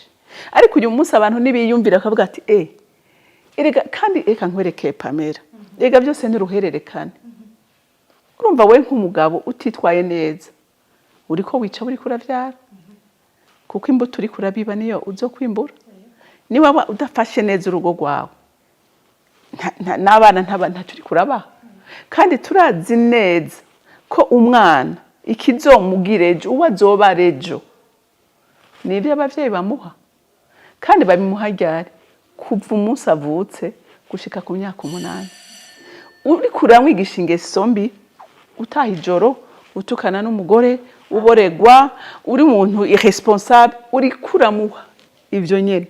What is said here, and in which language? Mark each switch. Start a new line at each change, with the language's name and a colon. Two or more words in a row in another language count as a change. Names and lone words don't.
Rundi: Ariko uyu munsi abantu nibiyumvira akavuga ati erega kandi eka nkwereke Pamela erega byose ni ruhererekane. Urumva we nk'umugabo utitwaye neza uriko wica uri kuravyara kuko imbuto uri kurabiba niyo uzokwimbura. Ni waba udafashe neza urugo rwawe n'abana ntacyo uri kurabaha kandi turazi neza ko umwana ikizomugirejo uwo azoba rejo nibyo abavyeyi bamuha kandi babimuha ryari kuva umunsi avutse gushika ku myaka 8. Uri kuramwigisha ingeso mbi utaha ijoro utukana n'umugore uboregwa uri umuntu irresponsable uri kuramuha ivyo nyene.